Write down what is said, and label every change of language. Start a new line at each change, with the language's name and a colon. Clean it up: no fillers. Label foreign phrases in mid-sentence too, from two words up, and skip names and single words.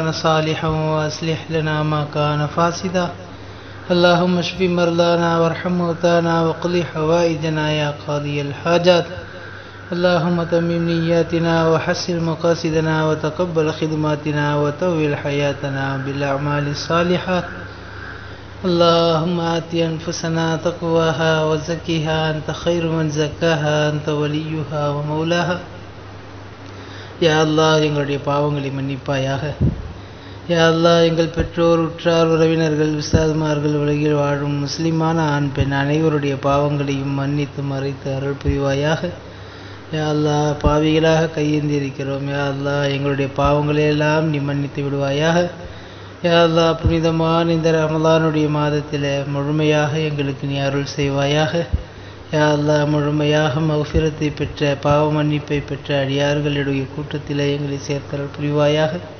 Arabic: صالحا وأصلح لنا ما كان فاسدا اللهم اشف مرضانا وارحم موتانا وقض حوائجنا يا قاضي الحاجات اللهم تمم نياتنا وحسن مقاصدنا وتقبل خدماتنا وطول حياتنا بالأعمال الصالحات اللهم آت أنفسنا تقواها وزكها أنت خير من زكاها أنت وليها ومولاها يا الله
Tamil: எங்களுடைய பாவங்களை மன்னிப்பாயாக
Arabic: يا الله
Tamil: எங்கள் பெற்றோர் உற்றார் உறவினர்கள் உஸ்தாதுமார்கள் உலகில் வாழும் முஸ்லிமான ஆண் பெண் அனைவருடைய பாவங்களையும் மன்னித்து மறைத்து அருள் புரிவாயாக
Arabic: يا الله
Tamil: பாவிகளாக கையேந்திருக்கிறோம்
Arabic: يا الله
Tamil: எங்களுடைய பாவங்களையெல்லாம் நீ மன்னித்து விடுவாயாக
Arabic: يا الله
Tamil: புனிதமான இந்த ரமலானுடைய மாதத்தில் முழுமையாக எங்களுக்கு நீ அருள் செய்வாயாக
Arabic: يا الله
Tamil: முழுமையாக மஃபிரத்தை பெற்ற பாவ மன்னிப்பை பெற்ற அடியார்களுடைய கூட்டத்தில் எங்களை சேர்த்தல் புரிவாயாக